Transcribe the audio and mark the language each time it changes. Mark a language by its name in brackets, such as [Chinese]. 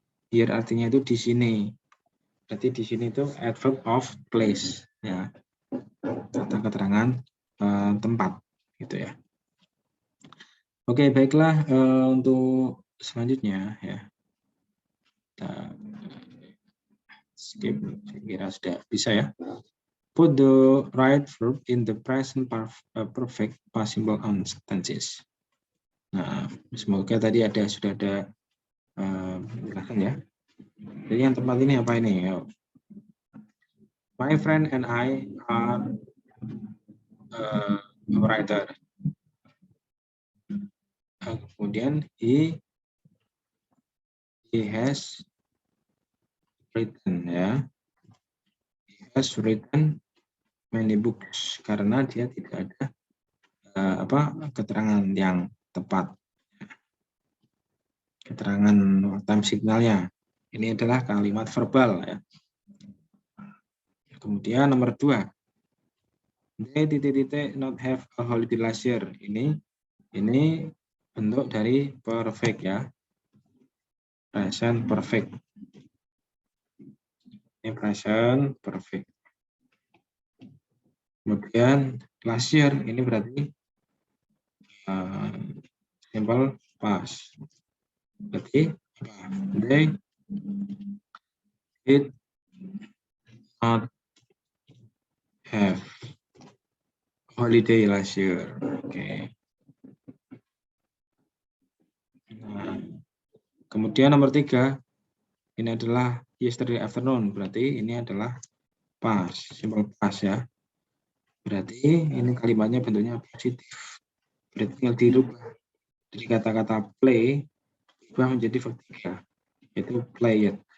[Indonesian] Here artinya itu di sini. Berarti di sini itu adverb of place ya. Kata keterangan tempat gitu ya. Oke, baiklah, untuk selanjutnya ya. Kita skip, saya kira sudah bisa ya. [English] Put the right verb in the present perfect past simple sentences. [Indonesian] Nah, semoga tadi sudah ada penjelasan ya. Jadi yang tepat ini apa ini? [English] My friend and I are a writer. [Indonesian] Kemudian [English] he has written [Indonesian] ya. [English] He has written many books [Indonesian] karena dia tidak ada keterangan yang tepat. Keterangan time signalnya. Ini adalah kalimat verbal ya. Kemudian nomor 2. [English] They not have a holiday last year. [Indonesian] Ini bentuk dari perfect ya. Present perfect. Ini present perfect. Kemudian last year ini berarti simple past. Berarti [English] they did not have holiday last year. Oke. [Indonesian] Nah, kemudian nomor 3, ini adalah [English] yesterday afternoon. [Indonesian] Berarti ini adalah past, simple past ya. Berarti ini kalimatnya bentuknya positif. Berarti tinggal dirubah dari kata-kata play berubah menjadi verb 3, yaitu played.